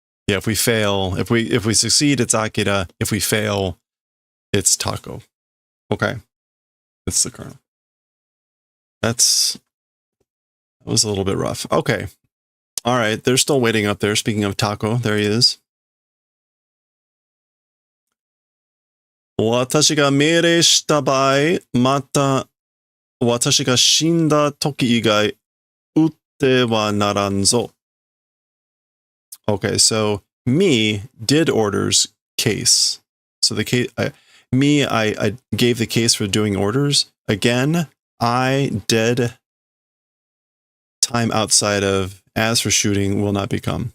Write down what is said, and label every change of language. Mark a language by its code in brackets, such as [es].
[en] Yeah, if we fail, if we succeed, it's Akira. If we fail, it's Taco. Okay. It's the Colonel. That was a little bit rough. Okay. All right. They're still waiting up there. Speaking of Taco, there he is. [ja] 私が命令した場合、また私が死んだ時以外、撃ってはならんぞ。 [en] Okay, so me did orders case. So the case, I gave the case for doing orders. Again, I did time outside of as for shooting will not become.